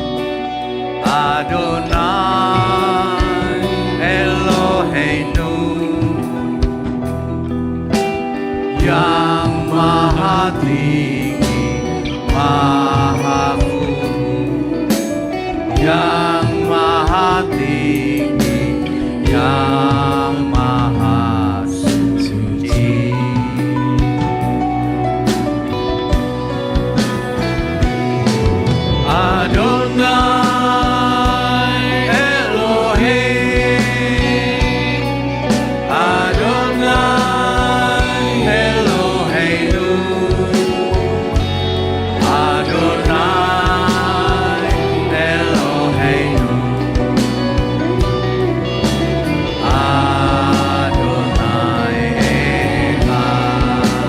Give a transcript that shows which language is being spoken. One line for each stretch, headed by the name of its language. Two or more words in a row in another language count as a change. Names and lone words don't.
Hebrew: אדוני אלוהינו,
Indonesian: yang maha tinggi, maha kudus, yang maha tinggi, yang maha suci.
Hebrew: אדוני אלוהים, אדוני אלוהינו, אדוני אלוהינו, אדוני אחד.